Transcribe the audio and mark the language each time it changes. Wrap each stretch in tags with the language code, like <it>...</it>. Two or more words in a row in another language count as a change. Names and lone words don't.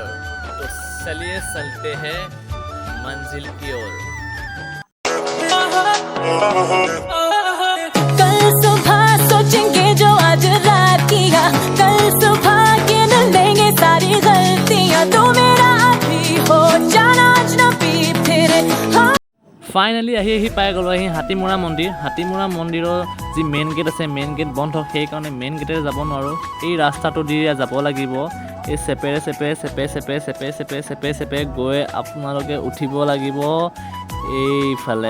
<hi>तो चलिए चलते हैं मंजिल की ओर। कल सुबह सोचेंगे जो आज रात किया, कल सुबह गिन लेंगे सारी गलतियां, तू मेरा अभी हो जाना अजनबी फिर हम।</hi> <as>ফাইনেলি আহি পাই গ'লোঁ আহি হাতীমূৰা মন্দিৰ। হাতীমূৰা মন্দিৰৰ যি</as> <en>main gate</en> <as>আছে,</as> <en>main gate</en> <as>বন্ধ, সেইকাৰণে</as> <en>main gateৰে</en> <as>যাব নোৱাৰোঁ। এই ৰাস্তাটো দি যাব লাগিব, এই চেপে গৈ আপোনালোকে উঠিব লাগিব এইফালে।</as>